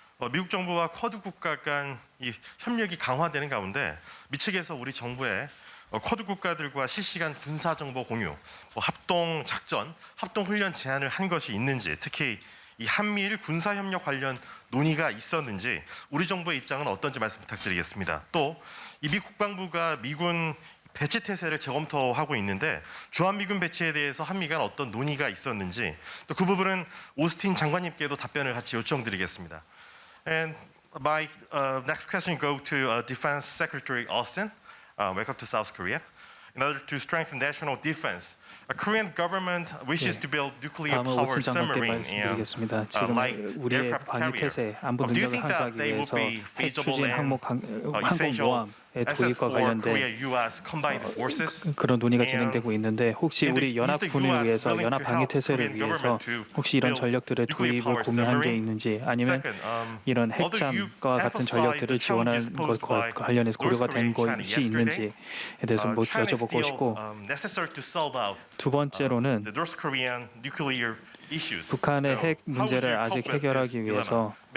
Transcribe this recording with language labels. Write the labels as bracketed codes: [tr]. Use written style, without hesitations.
[ko] 미국 정부와 쿼드 국가 간 이 협력이 강화되는 가운데 미 측에서 우리 정부의 쿼드 국가들과 실시간 군사 정보 공유, 합동 작전, 합동 훈련 제안을 한 것이 있는지, 특히 이 한미일 군사 협력 관련 논의가 있었는지 우리 정부의 입장은 어떤지 말씀 부탁드리겠습니다. 또 이 미 국방부가 미군 배치 태세를 재검토하고 있는데 주한미군 배치에 대해서 한미 간 어떤 논의가 있었는지 또 그 부분은 오스틴 장관님께도 답변을 같이 요청드리겠습니다. [en] And my next question go to Defense Secretary Austin. Welcome to South Korea. In order to strengthen national defense, the Korean government wishes to build nuclear-powered submarine like aircraft carrier. Do you think that they will be feasible and essential assets for Korea-U.S. combined forces? [ko] 그런 논의가 진행되고 있는데 혹시 우리 연합군을 위해서 연합 방위 태세를 위해서 혹시 이런 전력들의 도입을 고민한 게 있는지 아니면 이런 핵잠과 같은 전력들을 지원하는 것과 관련해서 고려가 된 것이 있는지에 대해서 여쭤보고 싶고 두 번째로는 북한의 핵 문제를 아직 해결하기 위해서